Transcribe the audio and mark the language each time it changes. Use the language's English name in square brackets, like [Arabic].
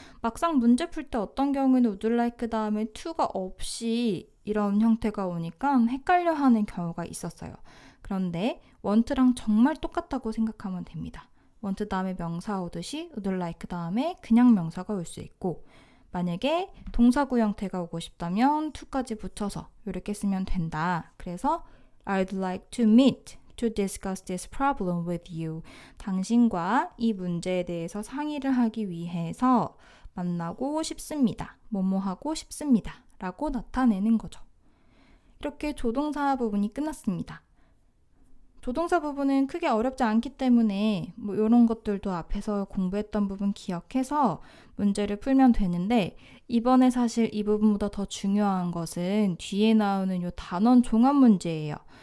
[Korean] 막상 문제 풀 때 어떤 경우에는 would like 다음에 to가 없이 이런 형태가 오니까 헷갈려하는 경우가 있었어요. 그런데 want랑 정말 똑같다고 생각하면 됩니다. want 다음에 명사 오듯이 would like 다음에 그냥 명사가 올 수 있고 만약에 동사구 형태가 오고 싶다면 to까지 붙여서 이렇게 쓰면 된다. 그래서 [English] I'd like to meet to discuss this problem with you. [Korean] 당신과 이 문제에 대해서 상의를 하기 위해서 만나고 싶습니다. 뭐뭐 하고 싶습니다. 라고 나타내는 거죠. 이렇게 조동사 부분이 끝났습니다. 조동사 부분은 크게 어렵지 않기 때문에 뭐 이런 것들도 앞에서 공부했던 부분 기억해서 문제를 풀면 되는데 이번에 사실 이 부분보다 더 중요한 것은 뒤에 나오는 이 단원 종합 문제예요.